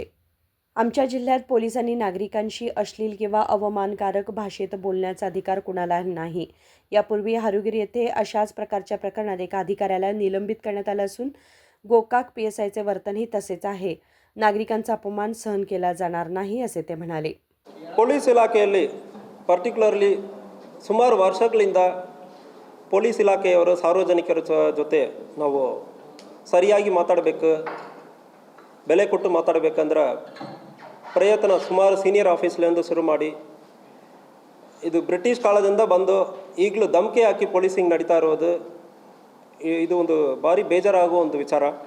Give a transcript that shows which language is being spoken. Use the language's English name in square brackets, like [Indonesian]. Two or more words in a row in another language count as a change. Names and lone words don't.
[Marathi] आमच्या जिल्ह्यात पोलिसांनी नागरिकांशी अश्लील किंवा अवमानकारक भाषेत बोलण्याचा अधिकार कुणाला नाही. यापूर्वी हारुगिरी येथे अशाच प्रकारच्या प्रकरणात एका अधिकाऱ्याला निलंबित करण्यात आलं असून गोकाक PSIचे वर्तनही तसेच आहे. नागरिकांचा अपमान सहन केला जाणार नाही असे ते म्हणाले. [Kannada] ಪೊಲೀಸ್ ಇಲಾಖೆಯಲ್ಲಿ ಪರ್ಟಿಕ್ಯುಲರ್ಲಿ ಸುಮಾರು ವರ್ಷಗಳಿಂದ ಪೊಲೀಸ್ ಇಲಾಖೆಯವರು ಸಾರ್ವಜನಿಕರ ಜೊತೆ ನಾವು ಸರಿಯಾಗಿ ಮಾತಾಡಬೇಕು, ಬೆಲೆ ಕೊಟ್ಟು ಮಾತಾಡಬೇಕಂದ್ರೆ ಪ್ರಯತ್ನ ಸುಮಾರು ಸೀನಿಯರ್ ಆಫೀಸ್ಲಿಂದ ಶುರು ಮಾಡಿ ಇದು ಬ್ರಿಟಿಷ್ ಕಾಲದಿಂದ ಬಂದು ಈಗಲೂ ಧಮಕಿ ಹಾಕಿ ಪೊಲೀಸಿಂಗ್ ನಡೀತಾ ಇರೋದು ಇದು ಒಂದು ಭಾರಿ ಬೇಜಾರಾಗುವ ಒಂದು ವಿಚಾರ.